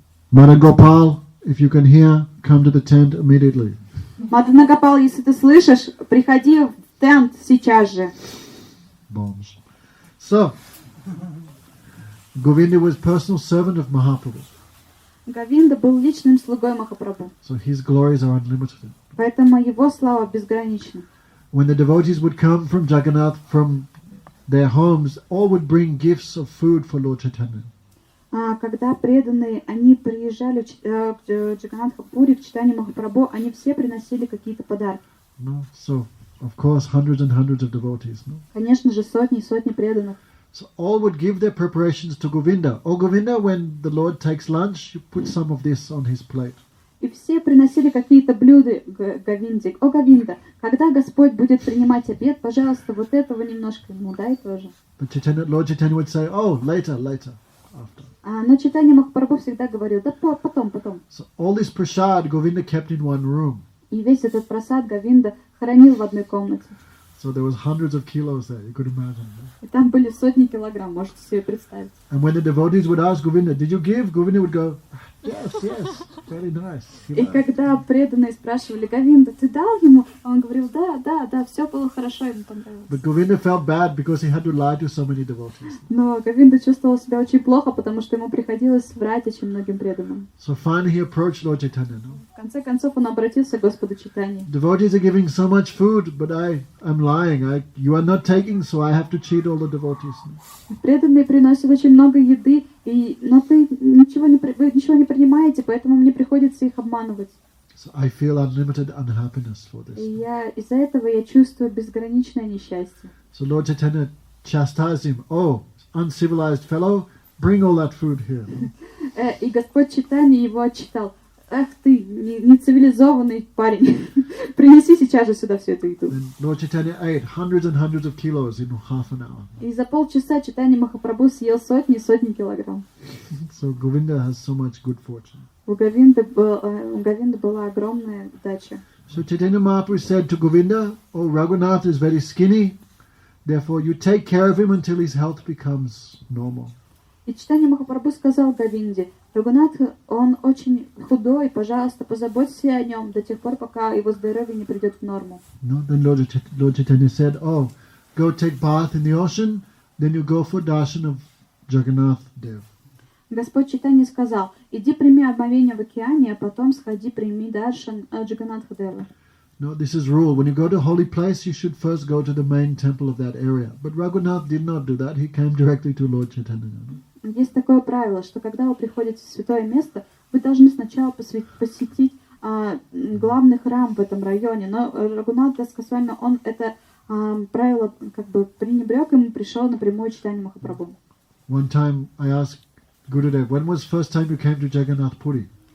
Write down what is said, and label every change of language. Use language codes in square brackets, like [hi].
[en] Madan Gopal, if you can hear, come to the tent immediately. [ru] Мадана Гопал, если ты слышишь, приходи в тент сейчас же. [en] Bombs. So, Govinda was personal servant of Mahaprabhu. [ru] Говинда был личным слугой Махапрабху. [en] So his glories are unlimited. [ru] Поэтому его слава безгранична. [en] When the devotees would come from Jagannath, from their homes, all would bring gifts of food for Lord Chaitanya. [ru] Когда преданные, они приезжали к Джаганнатха Пури, к Чайтанье Махапрабху, они все приносили какие-то подарки. [en] No? So, of course, hundreds and hundreds of devotees. No? [ru] Конечно же, сотни и сотни преданных. [en] So all would give their preparations to Govinda. Oh, Govinda, when the Lord takes lunch, you put some of this on his plate. [ru] И все приносили какие-то блюда Говинде. О, Говинда, когда Господь будет принимать обед, пожалуйста, вот этого немножко ему дай тоже. [en] But Lord Chaitanya would say, oh, later, after. [ru] Но Чайтанья Махапрабху всегда говорил, да потом. [en] So all this prasad Govinda kept in one room. [ru] И весь этот прасад Говинда хранил в одной комнате. [en] So there was hundreds of kilos there, you could imagine. [ru] И там были сотни килограмм, можете себе представить. [en] And when the devotees would ask Govinda, did you give? Govinda would go, yes, very nice. [ru] И когда преданные спрашивали Говинда, ты дал ему? Он говорил, да, все было хорошо, ему понравилось. [en] But Govinda felt bad because he had to lie to so many devotees. [ru] Но Говинда чувствовал себя очень плохо, потому что ему приходилось врать очень многим преданным. [en] So finally he approached Lord Chaitanya. No? [ru] В конце концов он обратился к Господу Чайтанье. [en] Devotees are giving so much food, but I'm lying. You are not taking, so I have to cheat all the devotees. [ru] Преданные приносят очень много еды, но вы ничего не принимаете, поэтому мне приходится их обманывать. [en] So I feel unlimited unhappiness for this. [ru] И из-за этого я чувствую безграничное несчастье. [en] So Lord Chaitanya chastised him. Oh, uncivilized fellow, bring all that food here. [ru] И Господь Чайтанья его отчитал. Ах ты, нецивилизованный парень, принеси сейчас же сюда всю эту еду. [en] Then Lord Chaitanya ate hundreds and hundreds of kilos in half an hour. [ru] И за полчаса Чайтанья Махапрабху съел сотни и сотни килограмм. [en] So Govinda has so much good fortune. [ru] У Говинды была огромная удача. [en] So Chaitanya Mahaprabhu said to Govinda, oh, Raghunath is very skinny, therefore you take care of him until his health becomes normal. [ru] И Чайтанья Махапрабху сказал Говинде, Рагунат, он очень худой, пожалуйста, позаботься о нем до тех пор, пока его здоровье не придет в норму. [en] No, then Lord Chaitanya said, oh, go take bath in the ocean, then you go for darshan of Jagannath Dev. [ru] Господь Чайтанья сказал, иди прими омовение в океане, а потом сходи прими даршан Джаганнатха Дева. [en] No, this is rule. When you go to a holy place, you should first go to the main temple of that area. But Raghunath did not do that. He came directly to Lord Chaitanya. [ru] Есть такое правило, что когда вы приходите в святое место, вы должны сначала посетить главный храм в этом районе. Но Рагунат дас Госвами, он это правило как бы пренебрег, и пришел напрямую к Чайтанье Махапрабху. [en] One time I asked Gurudev, when was the first time you came to Jagannath Puri?